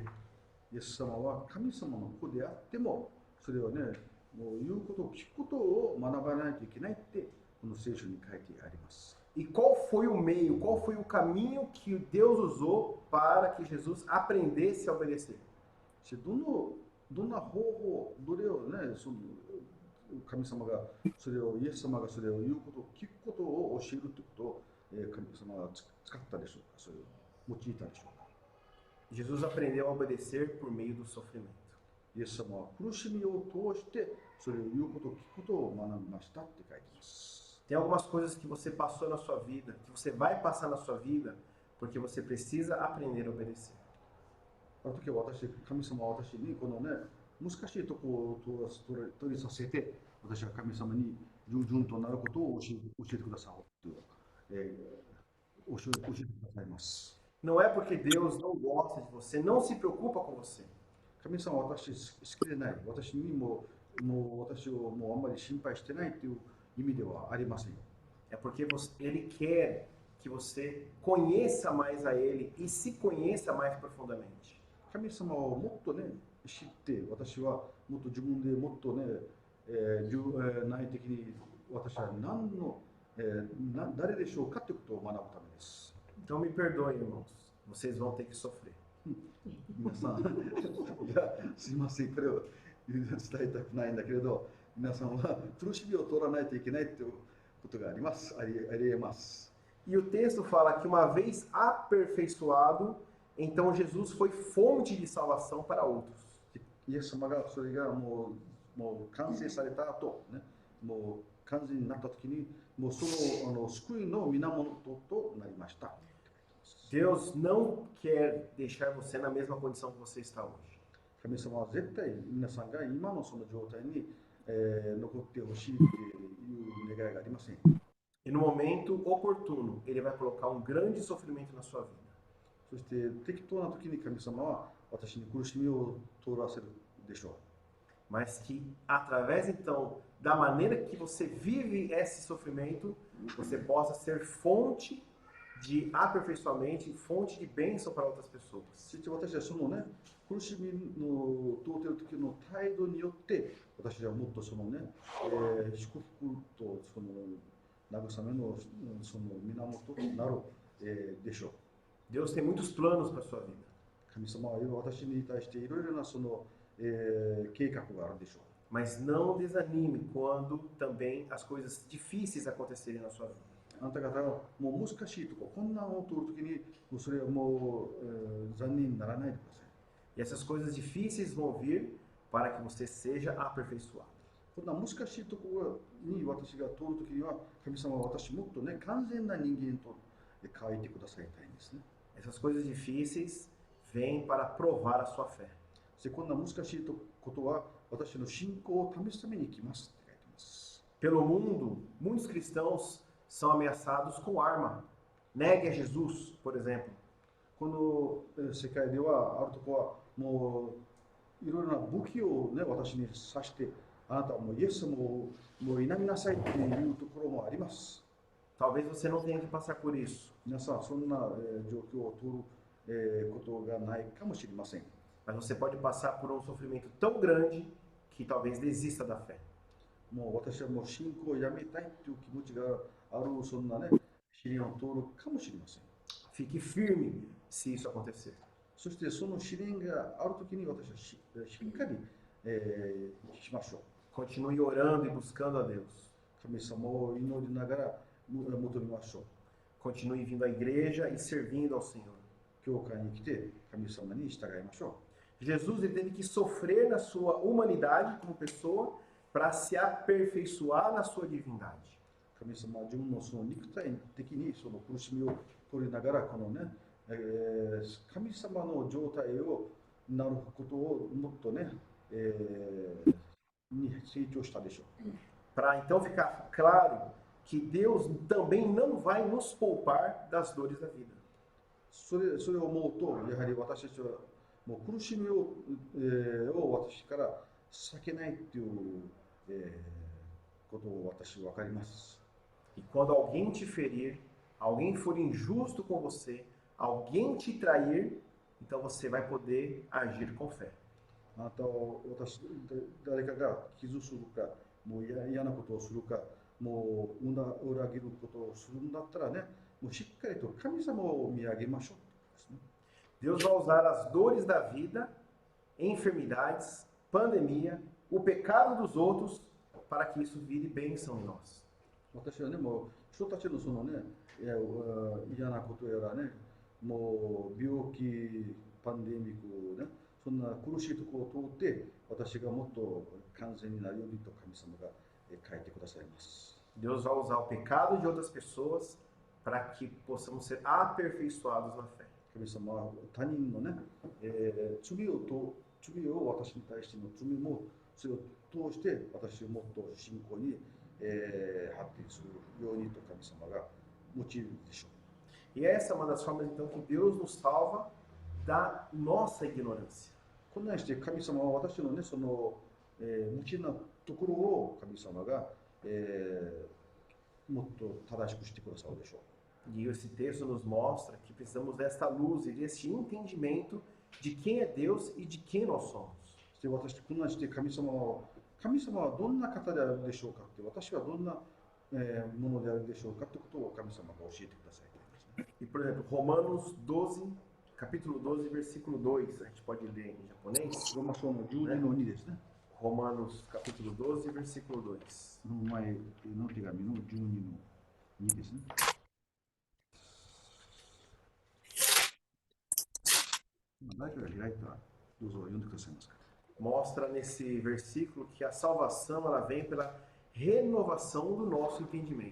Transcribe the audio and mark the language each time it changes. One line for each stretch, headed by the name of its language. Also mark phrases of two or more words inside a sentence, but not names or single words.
Japanese: イエス様は神様の子であっても、それをね、もう言うことを聞くことを学ばないといけないってこの聖書に書いてあります。
Portuguese: E qual foi o meio, qual foi o caminho que Deus usou para que Jesus aprendesse a obedecer?
Japanese: どんな方法、どれをね、その神様がそれを、イエス様がそれを言うことを聞くことを教えるということを、神様が使ったでしょうか、それを用いたでしょうか。
Portuguese: Jesus aprendeu a obedecer por meio do sofrimento.
Japanese: イエス様は苦しみを通してそれを言うことを聞くことを学びましたって書いてます。
Portuguese: Tem algumas coisas que você passou na sua vida, que você vai passar na sua vida, porque você precisa aprender a obedecer.
Japanese: あの時は神様は私にこのね、難しいところを取りさせて、私は神様に従順となることを教えてくださいと、教えてくださいます。
Portuguese: Não é porque Deus não gosta de você, não se preocupa com você.
Japanese: 神様は私好きでない、私にも私をもうあんまり心配してないという意味ではありません。
Portuguese: É porque Ele quer que você conheça mais a Ele e se conheça mais profundamente.
Japanese: 神様をもっとね、知って、私はもっと自分でもっとね、内的に私は誰でしょうかということを学ぶためです。
Portuguese: Então me perdoem, irmãos. Vocês vão ter que sofrer.
Japanese: 皆さん、いや、すいません、これを伝えたくないんだけれど、皆さんは苦しみを通らないといけないということがあります。ありえます。
Portuguese: E o texto fala que uma vez aperfeiçoado, então Jesus foi fonte de salvação para outros.
Japanese: イエス様がそれがもう完成された後、ね、もう完全になった時に、もうその救いの源となりました。
Portuguese: Deus não quer deixar você na mesma condição que você está hoje.
Japanese: 神様は絶対皆さんが今のその状態に、残ってほしいという願いがありません。
Portuguese: E no momento oportuno, Ele vai colocar um grande sofrimento na sua vida.
Japanese: そして適当な時に神様は私に苦しみを通らせるでしょう。
Portuguese: Mas que através então da maneira que você vive esse sofrimento, você possa ser fonte de aperfeiçoamento, fonte de bênção para outras pessoas.
Japanese: そして私はそのね、苦しみの通っている時の態度によって私はもっとそのね、祝福とその慰めのその源となる、でしょう。
Portuguese: Deus tem muitos planos para a sua vida.
Japanese: 神様は私に対していろいろなその、計画があるでしょう。
Portuguese: Mas não desanime quando também as coisas difíceis acontecerem na sua vida.
Japanese: あなた方がもう難しいとこ、困難を通るときに、もうそれはもう、残念にならないでください。
Portuguese: E essas coisas difíceis vão vir para que você seja aperfeiçoado.
Japanese: こんな難しいところに私が通るときには、神様は私もっとね、完全な人間と変えてくださいたいんですね。
Portuguese: Essas coisas difíceis vêm para provar a sua fé.
Japanese: そしてこんな難しいことは、私の信仰を試すために来ますって書いてます。
Portuguese: Pelo mundo, muitos cristãos são ameaçados com arma. Negue a Jesus, por exemplo.
Japanese: この世界ではあるとこはもういろいろな武器をね、私に刺して、あなたはもうイエスもう否みなさいっていうところもあります。
Portuguese: Talvez você não tenha que passar por isso,
Japanese: 皆さん、そんな状況を通ることがないかもしれません。
Portuguese: mas você pode passar por um sofrimento tão grande que talvez desista da fé.
Japanese: もう私はもう信仰をやめたいという気持ちがある、そんなね、試練を通るかもしれません。
Portuguese: Fique firme se isso acontecer.
Japanese: そしてその試練があるときに私はしっかり、しましょう。
Portuguese: Continue orando e buscando a Deus.
Japanese: 神様を祈りながら求めましょう。
Portuguese: Continue vindo à igreja e servindo ao Senhor.
Japanese: 教会に来て神様に従いましょ
Portuguese: Jesus ele teve que sofrer na sua humanidade como pessoa para se aperfeiçoar na sua divindade.
Japanese: う。神様は自分のその肉体的にその苦しみを取りながら、このね、神様の状態をなることをもっとね、に成長したでしょう。
Portuguese: Para então ficar claro que Deus também não vai nos poupar das dores da vida.
Japanese: それを思うと、やはり私たちはもう苦しみを、私から避けないという、ことを私は分かります。
Portuguese: E quando alguém te ferir, alguém for injusto com você, alguém te trair, então você vai poder agir com fé.
Japanese: あなたを誰かが傷するか、もう嫌なことをするか、もう裏切ることをするんだったらね、もうしっかりと神様を見上げましょう。
Portuguese: Deus vai usar as dores da vida, enfermidades, pandemia, o pecado dos outros, para que isso vire bênção em nós.
Japanese: 私はね、もう人たちのそのね、嫌なことやらね、もう病気、パンデミックね、そんな苦しいところを通って、私がもっと完全になるようにと神様が書いてくださいます。
Portuguese: Deus vai usar o pecado de outras pessoas para que possamos ser aperfeiçoados na fé.
Japanese: 神様は他人のね、罪を私に対しての罪もそれを通して私をもっと信仰に、発展するようにと神様が用いるでしょう。
Portuguese: E essa é uma das formas então que Deus nos salva da nossa ignorância.
Japanese: こんなにして神様は私のね、その、無知なところを神様が、もっと正しくしてくださるでしょう。
Portuguese: E esse texto nos mostra que precisamos desta luz e deste entendimento de quem é Deus e de quem nós somos.
Japanese: そして私こんなにして神様はどんな方であるでしょうかって、私はどんな、ものであるでしょうかということを神様が教えてくださいと言いますね。
Portuguese: E, por exemplo, Romanos 12, capítulo 12, versículo 2, a gente pode ler em japonês.
Japanese: ローマ書の12の2ですね。
Portuguese: Romanos, capítulo 12, versículo 2.
Japanese: この前の手紙の12の2ですね。誰かが開いたらどうぞ読んでくださいますか。
Portuguese: Mostra nesse versículo que a salvação ela vem pela renovação do nosso entendimento.